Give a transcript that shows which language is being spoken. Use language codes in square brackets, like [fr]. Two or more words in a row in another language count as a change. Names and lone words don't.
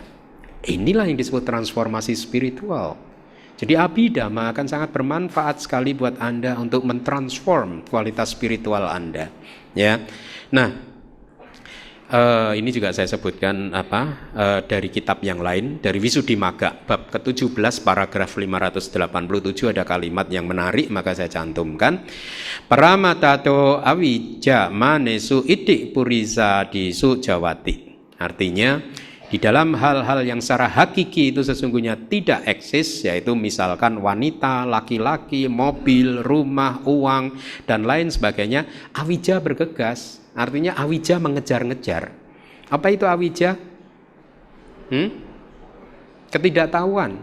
[id] Inilah yang disebut transformasi spiritual. Jadi Abhidhamma akan sangat bermanfaat sekali buat Anda untuk mentransform kualitas spiritual Anda, ya. Nah, ini juga saya sebutkan dari kitab yang lain, dari Visuddhimagga bab ke-17 paragraf 587 ada kalimat yang menarik, maka saya cantumkan. [pi] Paramatato awija manesu idik purisa disu jawati. [id] Artinya Di dalam hal-hal yang secara hakiki itu sesungguhnya tidak eksis, yaitu misalkan wanita, laki-laki, mobil, rumah, uang, dan lain sebagainya, awija bergegas. Artinya awija mengejar-ngejar. Apa itu awija? Ketidaktahuan.